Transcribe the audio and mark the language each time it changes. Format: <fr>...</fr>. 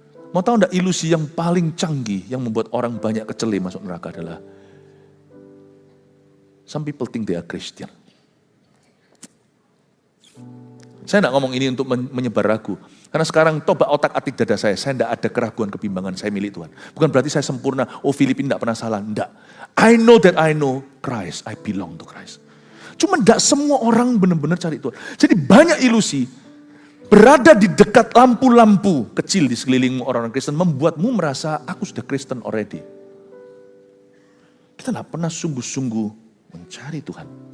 <id>Mau tahu enggak ilusi yang paling canggih, yang membuat orang banyak kecele masuk neraka adalah,</id> <en>some people think they are Christian.</en> <id>Saya tidak ngomong ini untuk menyebar ragu. Karena sekarang coba otak-atik dada saya tidak ada keraguan, kebimbangan, saya milik Tuhan. Bukan berarti saya sempurna, Filipi tidak pernah salah, tidak.</id> <en>I know that I know Christ, I belong to Christ.</en> <id>Cuma tidak semua orang benar-benar cari Tuhan. Jadi banyak ilusi, berada di dekat lampu-lampu kecil di sekelilingmu orang-orang Kristen, membuatmu merasa, aku sudah Kristen already. Kita tidak pernah sungguh-sungguh mencari Tuhan.</id>